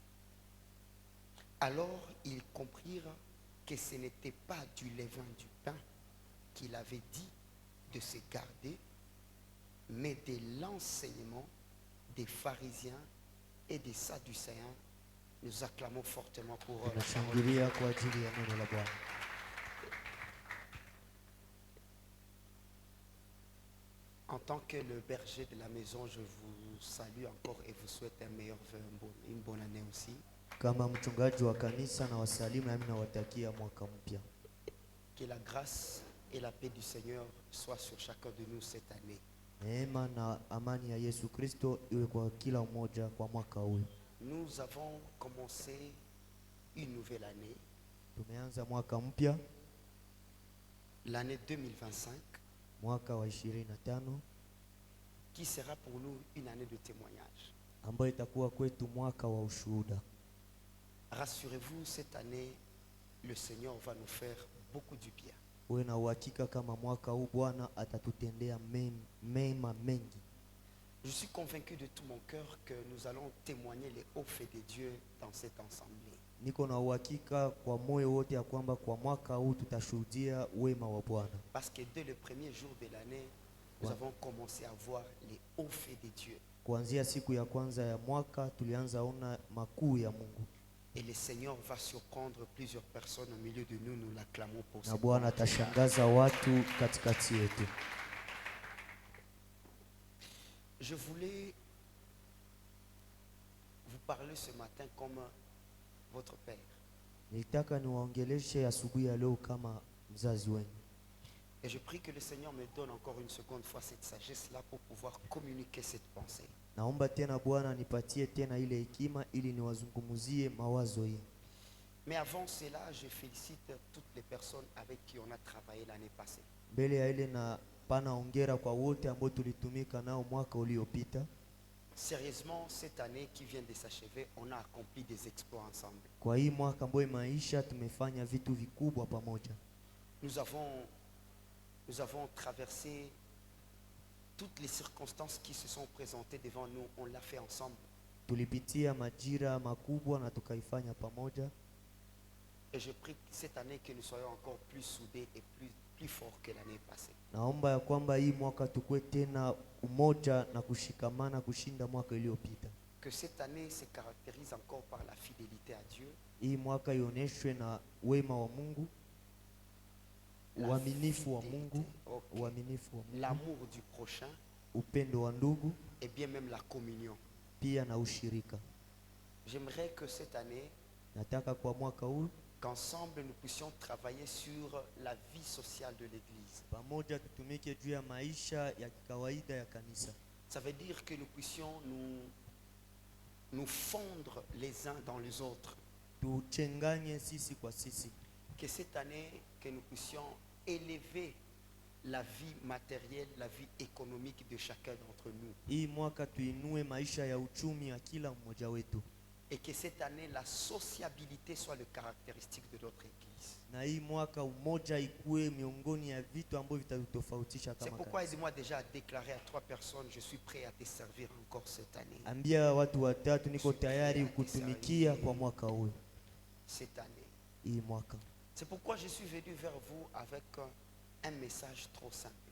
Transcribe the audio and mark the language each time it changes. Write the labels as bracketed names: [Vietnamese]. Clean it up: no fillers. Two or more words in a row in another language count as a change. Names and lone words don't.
[French] Alors ils comprirent que ce n'était pas du levain du pain qu'il avait dit de se garder, mais de l'enseignement des pharisiens et des sadducéens. Nous acclamons fortement pour eux. [Swahili] Tunashangilia kwa ajili ya neno la Bwana. [French] En tant que le berger de la maison, je vous salue encore et vous souhaite un meilleur vœu, une bonne année aussi. [Swahili] Kama mchungaji wa kanisa na wasalimu, nami nawatakia mwaka mpya. [French] Que la grâce et la paix du Seigneur soient sur chacun de nous cette année. [Swahili] Neema na amani ya Yesu Kristo iwe kwa kila mmoja kwa mwaka huu. [French] Nous avons commencé une nouvelle année, [Swahili] Tumeanza mwaka mpya, [French] l'année 2025, [Swahili] mwaka wa 25, [French] qui sera pour nous une année de témoignage. [Swahili] ambayo itakuwa kwetu mwaka wa ushuhuda. [French] Rassurez-vous, cette année, le Seigneur va nous faire beaucoup du bien. [Swahili] Uwe na uhakika kama mwaka huu Bwana atatutendea mema mengi. [French] Je suis convaincu de tout mon cœur que nous allons témoigner les hauts faits de Dieu dans cette assemblée. [Swahili] Niko na uhakika kwa moyo wote ya kwamba kwa mwaka huu tutashuhudia wema wa Bwana. [French] Parce que dès le premier jour de l'année, nous avons commencé à voir les hauts faits de Dieu. [Swahili] Kuanzia siku ya kwanza ya mwaka tulianza ona makuu ya Mungu. [French] Et le Seigneur va surprendre plusieurs personnes au milieu de nous. Nous l'acclamons pour [Swahili] Na [French] ça. [Swahili] Bwana atashangaza watu katikati yetu. [French] Je voulais vous parler ce matin comme votre père. [Swahili] Nilitaka niwaongeleshe asubuhi ya leo kama mzazi wenu. [French] Et je prie que le Seigneur me donne encore une seconde fois cette sagesse-là pour pouvoir communiquer cette pensée. [Swahili] Naomba tena Bwana nipatie tena ile hekima ili niwazungumuzie mawazo hii. [French] Mais avant cela, je félicite toutes les personnes avec qui on a travaillé l'année passée. [Swahili] Mbele ya ile na pana hongera kwa wote ambao tulitumika nao mwaka uliopita. [French] Sérieusement, cette année qui vient de s'achever, on a accompli des exploits ensemble. [Swahili] Kwa hii mwaka ambao maisha tumefanya vitu vikubwa pamoja. [French] Nous avons traversé toutes les circonstances qui se sont présentées devant nous. On l'a fait ensemble. [Swahili] Tulipitia majira makubwa na tukaifanya pamoja. [French] Et je prie cette année que nous soyons encore plus soudés et plus forts que l'année passée. [Swahili] Naomba ya kwamba hii mwaka tukue tena umoja na kushikamana kushinda mwaka iliyopita. [French] Que cette année se caractérise encore par la fidélité à Dieu. [Swahili] Hii mwaka ioneshwe na wema wa Mungu, uaminifu wa Mungu, uaminifu wa Mungu, [French] l'amour du prochain, [Swahili] upendo wa ndugu, [French] et bien même la communion. [Swahili] pia na ushirika. [French] J'aimerais que cette année, [Swahili] Nataka kwa mwaka huu [French] qu'ensemble nous puissions travailler sur la vie sociale de l'Église. [Swahili] pamoja tutumike juu ya maisha ya kawaida ya kanisa. [French] Ça veut dire que nous puissions nous fondre les uns dans les autres. [Swahili] tuchenganye sisi kwa sisi, [French] Que cette année, que nous puissions élever la vie matérielle, la vie économique de chacun d'entre nous. [Swahili] hii mwaka tuinue maisha ya uchumi ya kila mmoja wetu, [French] Et que cette année, la sociabilité soit le caractéristique de notre Église. [Swahili] na hii mwaka umoja ikuwe miongoni ya vitu ambavyo vitatofautisha [French] C'est [Swahili] kama [French] pourquoi [Swahili] kanisa. [French] aidez-moi déjà à déclarer à 3 personnes, je suis prêt à te servir encore cette année. [Swahili] Ambia watu watatu, niko tayari kutumikia kwa mwaka huu, [French] Cette année. [Swahili] hii mwaka. [French] C'est pourquoi je suis venu vers vous avec un message trop simple.